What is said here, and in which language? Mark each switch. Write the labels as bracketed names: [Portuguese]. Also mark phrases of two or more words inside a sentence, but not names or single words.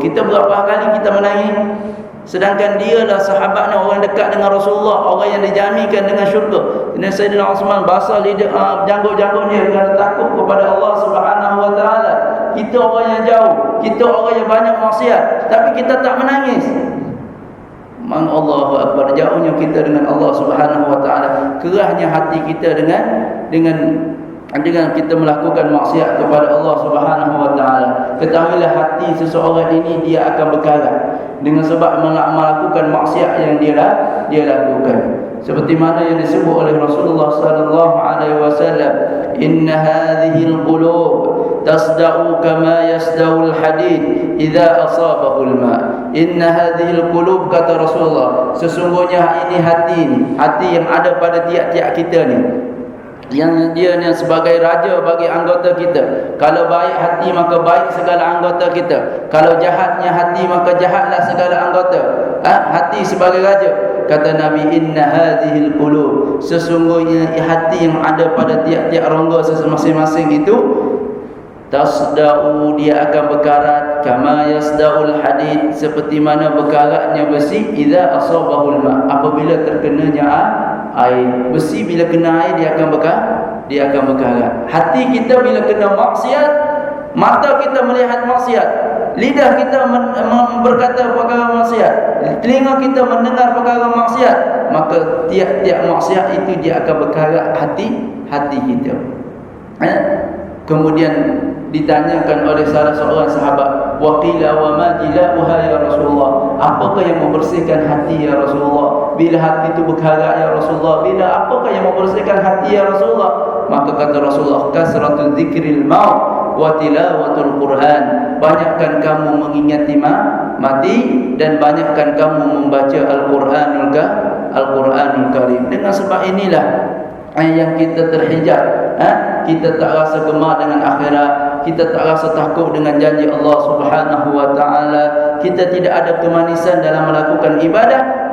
[Malay] Kita berapa kali kita menangis? Sedangkan dia lah sahabatnya, orang dekat dengan Rasulullah, orang yang dijaminkan dengan syurga. Ini Sayyidina Uthman basah lidah janggut-janggutnya kerana takut kepada Allah [Arabic] سبحانه وتعالى. [Malay] Kita orang yang jauh, kita orang yang banyak maksiat, tapi kita tak menangis. [Arabic] الله أكبر, [Malay] jauhnya kita dengan Allah [Arabic] سبحانه وتعالى, [Malay] kerasnya hati kita dengan kita melakukan maksiat kepada Allah [Arabic] سبحانه وتعالى. [Malay] Ketahuilah hati seseorang ini dia akan berkarat dengan sebab melakukan maksiat yang dia lakukan. Seperti mana yang disebut oleh Rasulullah [Arabic] صلى الله عليه وسلم, إن هذه القلوب تصدأ كما يصدأ الحديد إذا أصابه الماء. إن هذه القلوب, [Malay] kata Rasulullah, sesungguhnya ini hati yang ada pada tiap-tiap kita ni, yang dia ni sebagai raja bagi anggota kita. Kalau baik hati maka baik segala anggota kita, kalau jahatnya hati maka jahatlah segala anggota. Hati sebagai raja. Kata Nabi, [Arabic] إن هذه القلوب, [Malay] sesungguhnya hati yang ada pada tiap-tiap rongga masing-masing itu, tasda'u, dia akan berkarat, [Arabic] كما يصدأ الحديد, [Malay] seperti mana berkaratnya besi, [Arabic] إذا أصابه الماء, [Malay] apabila terkenanya air. Besi bila kena air dia akan berkarat. Hati kita bila kena maksiat, mata kita melihat maksiat, lidah kita berkata perkara maksiat, telinga kita mendengar perkara maksiat, maka tiap-tiap maksiat itu dia akan berkarat hati kita. Kemudian ditanyakan oleh salah seorang sahabat, [Arabic] وقيل وما جلاؤها يا رسول الله, [Malay] apakah yang membersihkan hati [Arabic] يا رسول الله? [Malay] Bila hati itu berkarat [Arabic] يا رسول الله, [Malay] apakah yang membersihkan hati [Arabic] يا رسول الله? [Malay] Maka kata Rasulullah, [Arabic] كثرة ذكر الموت وتلاوة القرآن, [Malay] banyakkan kamu mengingati mati dan banyakkan kamu membaca [Arabic] القرآن الكريم. [Malay] Dengan sebab inilah yang kita terhijab, kita tak rasa gemar dengan akhirat, kita tak rasa takut dengan janji Allah [Arabic] سبحانه وتعالى, [Malay] kita tidak ada kemanisan dalam melakukan ibadah.